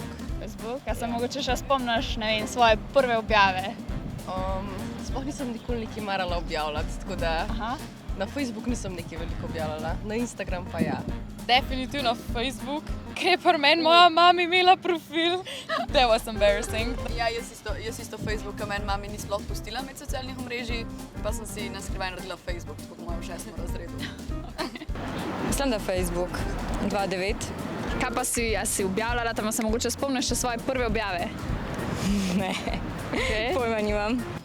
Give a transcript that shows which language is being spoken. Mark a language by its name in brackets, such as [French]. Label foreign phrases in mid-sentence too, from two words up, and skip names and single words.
[Slovenian] Facebook? A se mogoče še spomniš, ne vem, svoje prve objave? Sploh nisem nikoli nekaj marala objavljati, tako da na Facebook nisem nekaj veliko objavljala, na Instagram pa ja. Definitivno Facebook, ker je pri meni moja mama imela profil. [English] That was embarrassing. [Slovenian] Ja, jaz isto Facebook, meni mami ni sploh pustila med socialnih omrežij, pa sem si na skrivaj naredila Facebook, tako po mojem 6. razredu. Mislim, da Facebook 2009. Kaj pa si objavljala, tam se mogoče spomniš še svoje prve objave? Ne, pojma nimam.